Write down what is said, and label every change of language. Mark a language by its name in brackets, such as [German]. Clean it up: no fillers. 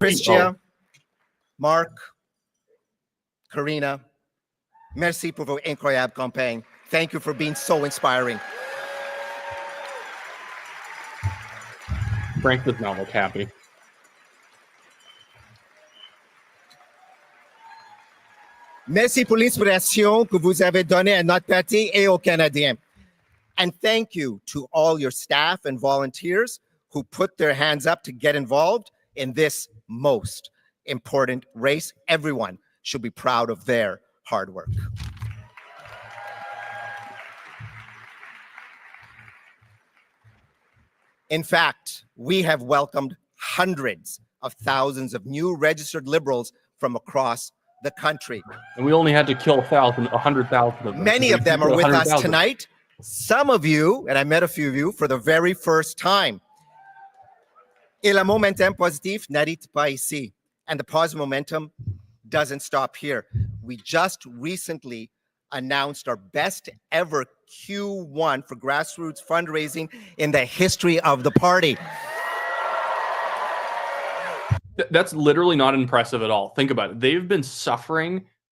[French] Chrystia, Mark, Karina, merci pour vos incroyables campagnes. [English] Thank you for being so inspiring. Frank does not look happy. [French] Merci pour l'inspiration que vous avez donnée à notre parti et aux Canadiens. [English] And thank you to all your staff and volunteers who put their hands up to get involved in this most important race. Everyone should be proud of their hard work. In fact, we have welcomed hundreds of thousands of new registered Liberals from across the country. And we only had to kill 100,000 of them. Many of them are with us tonight. Some of you, and I met a few of you for the very first time. [French] Et le momentum positif n'arrête pas ici. [English] And the positive momentum doesn't stop here. We just recently announced our best ever Q1 for grassroots fundraising in the history of the party. That's literally not impressive at all. Think about it. They've been suffering